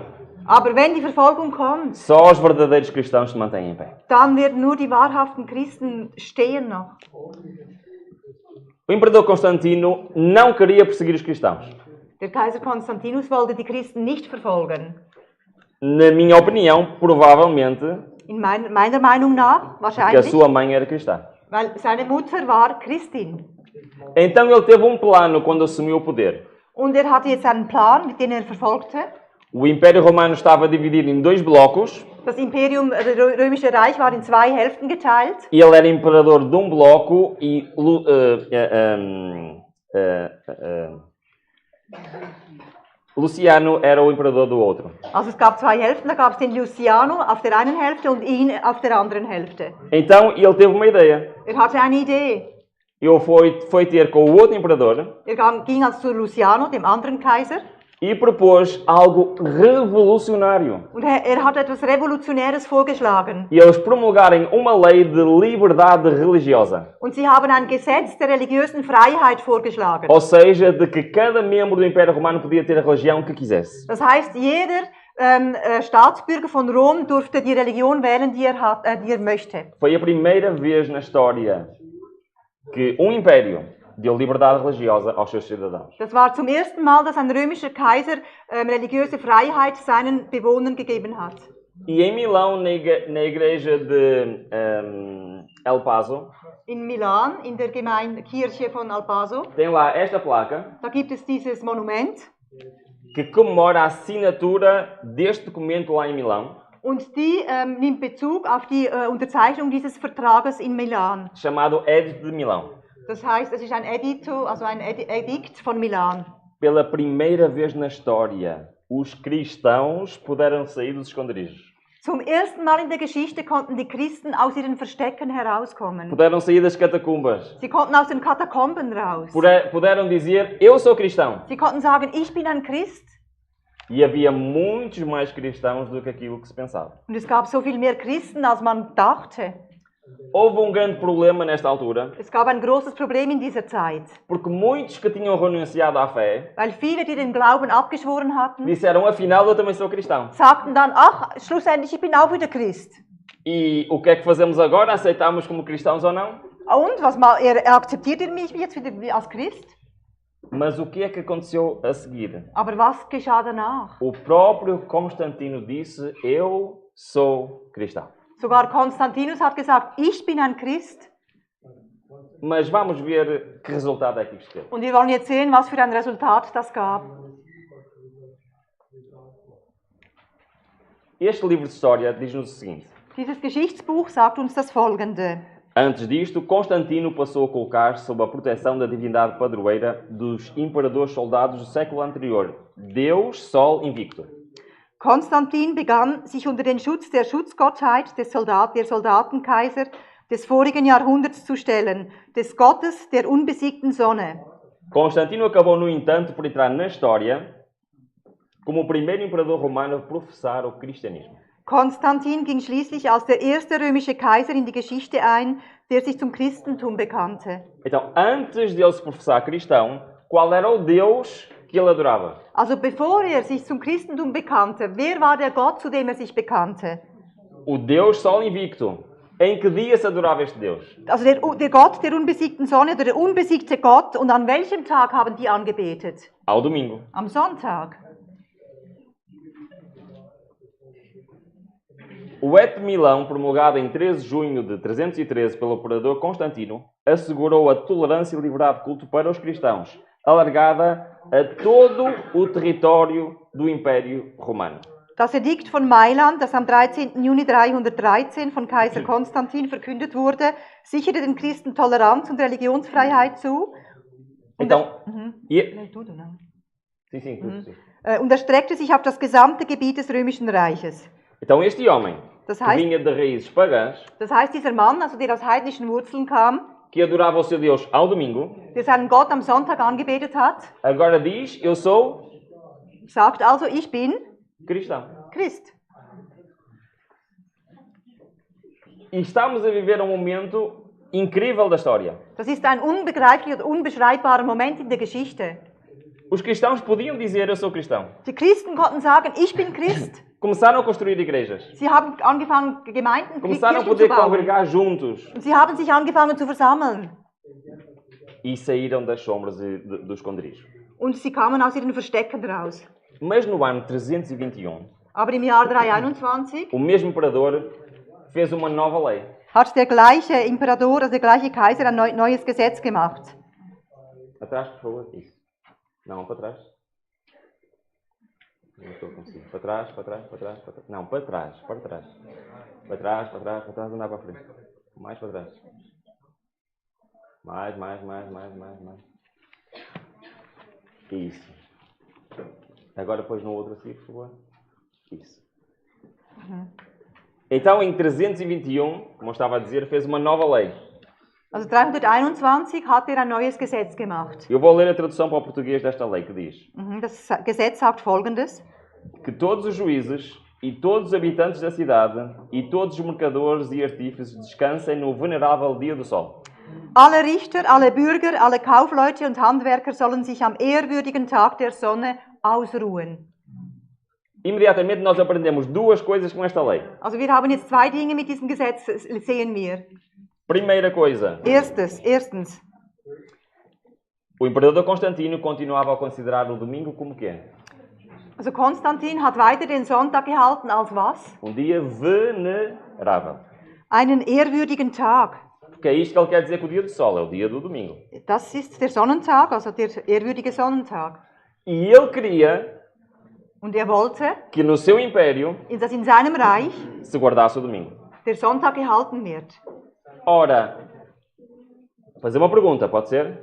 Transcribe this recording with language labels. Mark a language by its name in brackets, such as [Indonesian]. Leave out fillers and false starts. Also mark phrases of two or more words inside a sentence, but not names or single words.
[German] Aber wenn die Verfolgung kommt, [Portuguese] só os verdadeiros cristãos se mantêm em pé. [German] dann werden nur die wahrhaften Christen stehen noch. [Portuguese] O imperador Constantino não queria perseguir os cristãos. [German] Der Kaiser Konstantinus wollte die Christen nicht verfolgen. [Portuguese] Na minha opinião, provavelmente, [German] In meiner Meinung nach, [Portuguese] que a [German] wahrscheinlich, [Portuguese] sua mãe era cristã. [German] weil seine Mutter war Christin. [Portuguese] Então ele teve um plano quando assumiu o poder. [German] Und er hatte jetzt einen Plan, mit dem er verfolgte. [Portuguese] O Império Romano estava dividido em dois blocos. [German] Das Imperium, das Römische Reich war in zwei Hälften geteilt. [Portuguese] Ele era imperador de um bloco e Luciano era o imperador do outro. [German] Also es gab zwei Hälften, da gab es den Luciano auf der einen Hälfte und ihn auf der anderen Hälfte. [Portuguese] Então ele teve uma ideia. [German] Er hatte eine Idee. [Portuguese] Ele foi ter com o outro imperador [German] Er ging also zu Luciano, dem anderen Kaiser, [Portuguese] e propôs algo revolucionário. [German] und er hat etwas Revolutionäres vorgeschlagen. [Portuguese] E eles promulgarem uma lei de liberdade religiosa. [German] Und sie haben ein Gesetz der religiösen Freiheit vorgeschlagen. [Portuguese] Ou seja, de que cada membro do Império Romano podia ter a religião que quisesse. [German] Das heißt, jeder Staatsbürger von Rom durfte die Religion wählen, die er möchte. [Portuguese] Foi a primeira vez na história que império deu liberdade religiosa aos seus cidadãos. [German] Das war zum ersten Mal, dass ein römischer Kaiser religiöse Freiheit seinen Bewohnern gegeben hat. [Portuguese] E em Milão, na igreja de El Paso, [German] In Milan, in der Kirche von Alpaso, [Portuguese] tem lá esta placa [German] da gibt es dieses Monument. [Portuguese] que comemora a assinatura deste documento lá em Milão, [German] Und die nimmt Bezug auf die Unterzeichnung dieses Vertrages in Milan. [Portuguese] chamado Edito de Milão. [German] Das heißt, es ist ein Edito, also ein Edikt von Milan. [Portuguese] Pela primeira vez na história, os cristãos puderam sair dos esconderijos. [German] Zum ersten Mal in der Geschichte konnten die Christen aus ihren Verstecken herauskommen. [Portuguese] Puderam sair das catacumbas. [German] Sie konnten aus den Katakomben raus. [Portuguese] Puderam dizer, eu sou cristão. [German] Sie konnten sagen, ich bin ein Christ. [Portuguese] E havia muitos mais cristãos do que aquilo que se pensava. [German] Und es gab so viel mehr Christen, als man dachte. [Portuguese] Houve grande problema nesta altura, [German] Es gab ein großes Problem in dieser Zeit, [Portuguese] porque muitos que tinham renunciado à fé [German] weil viele, die den Glauben abgeschworen hatten, [Portuguese] disseram, afinal, eu também sou cristão. [German] sagten dann, ach, schlussendlich, ich bin auch wieder Christ. [Portuguese] E o que é que fazemos agora? Aceitamos como cristãos ou não? [German] Und, akzeptiert ihr mich jetzt wieder als Christ? [Portuguese] Mas o que é que aconteceu a seguir? [German] Aber was geschah danach? [Portuguese] O próprio Constantino disse, eu sou cristão. [German] Sogar Konstantinus hat gesagt, ich bin ein Christ. [Portuguese] Mas vamos ver que resultado é que isto teve. [German] Und wir wollen jetzt sehen, was für ein Resultat das gab. [Portuguese] Este livro de história diz-nos o seguinte. [German] Dieses Geschichtsbuch sagt uns das Folgende. [Portuguese] Antes disto, Constantino passou a colocar-se sob a proteção da divindade padroeira dos imperadores soldados do século anterior, [Latin] Deus Sol Invicto. [German] Konstantin begann, sich unter den Schutz der Schutzgottheit der Soldatenkaiser des vorigen Jahrhunderts zu stellen, des Gottes der unbesiegten Sonne. [Portuguese] Constantino acabou, no entanto, por entrar na história como o primeiro imperador romano a professar o cristianismo. [German] Konstantin ging schließlich als der erste römische Kaiser in die Geschichte ein, der sich zum Christentum bekannte. [Portuguese] Então, antes de ele se professar cristão, qual era o Deus que ele adorava? [German] Also bevor sich zum Christentum bekannte, wer war der Gott, zu dem sich bekannte? [Portuguese] O [Latin] Deus Sol Invicto. [Portuguese] Em que dia se adorava este Deus? [German] Also der Gott der unbesiegten Sonne, oder der unbesiegte Gott. Und an welchem Tag haben die angebetet? [Portuguese] Ao domingo. [German] Am Sonntag. [Portuguese] O Edito de Milão, promulgado em 13 de junho de 313 pelo imperador Constantino, assegurou a tolerância e liberdade de culto para os cristãos, alargada a todo o território do Império Romano. [German] Das Edikt von Mailand, das am 13. Juni 313 von Kaiser Konstantin verkündet wurde, sicherte den Christen Toleranz und Religionsfreiheit zu. [Portuguese] Então, [German] Und erstreckte sich auf das gesamte Gebiet des Römischen Reiches. [Portuguese] Então este homem, [German] das [Portuguese] que [German] heißt, [Portuguese] vinha de raízes pagãs, [German] das heißt, dieser Mann, also der aus heidnischen Wurzeln kam, [Portuguese] que adorava o seu Deus ao domingo, [German] der seinen Gott am Sonntag angebetet hat, [Portuguese] agora diz, eu sou, [German] sagt also, ich bin [Portuguese] cristão. [German] Christ. [Portuguese] E estamos a viver um momento incrível da história. [German] Das ist ein unbegreiflicher, unbeschreibbarer Moment in der Geschichte. [Portuguese] Os cristãos podiam dizer, eu sou cristão. [German] Die Christen konnten sagen, ich bin Christ. [Portuguese] Começaram a construir igrejas. [German] Sie haben angefangen, Gemeinden, [Portuguese] Começaram a [German] Kirchen [Portuguese] poder [German] zu bauen. [Portuguese] congregar juntos. [German] Und sie haben sich angefangen zu versammeln. [Portuguese] E saíram das sombras do esconderijo. [German] Und sie kamen aus ihren Verstecken raus. [Portuguese] Mas no ano 321, [German] Aber im Jahr 321 [Portuguese] o mesmo imperador fez uma nova lei. [German] hat der gleiche Imperator, also der gleiche Kaiser, ein neues Gesetz gemacht. [Portuguese] Atrás, por favor. Isso. Não, para trás. Não estou consigo. Para trás, para trás, para trás, para trás. Não, para trás, para trás. Para trás, para trás, para trás, andar para a frente. Mais para trás. Mais. Isso. Agora depois no outro assim, por favor. Isso. Então, em 321, como eu estava a dizer, fez uma nova lei. [German] Also 321 hat ein neues Gesetz gemacht. [Portuguese] Eu vou ler a tradução para o português desta lei, que diz: [German] Das Gesetz sagt Folgendes: [Portuguese] que todos os juízes e todos os habitantes da cidade e todos os mercadores e artífices descansem no venerável dia do sol. [German] Alle Richter, alle Bürger, alle Kaufleute und Handwerker sollen sich am ehrwürdigen Tag der Sonne ausruhen. [Portuguese] Imediatamente nós aprendemos duas coisas com esta lei. [German] Also wir haben jetzt zwei Dinge mit diesem Gesetz, sehen wir. [Portuguese] Primeira coisa, [German] Erstens, [Portuguese] o imperador Constantino continuava a considerar o domingo como quê? [German] also Konstantin hat weiter den Sonntag gehalten als was? [Portuguese] Dia venerável. [German] Einen ehrwürdigen Tag. [Portuguese] Porque é isto que ele quer dizer com o dia do sol, é o dia do domingo. [German] Das ist der Sonnentag, also der ehrwürdige Sonnentag. [Portuguese] E ele queria [German] Und er wollte, [Portuguese] que no seu império [German] dass in seinem Reich [Portuguese] se guardasse o domingo. [German] der Sonntag gehalten wird. [Portuguese] Ora, vou fazer uma pergunta, pode ser?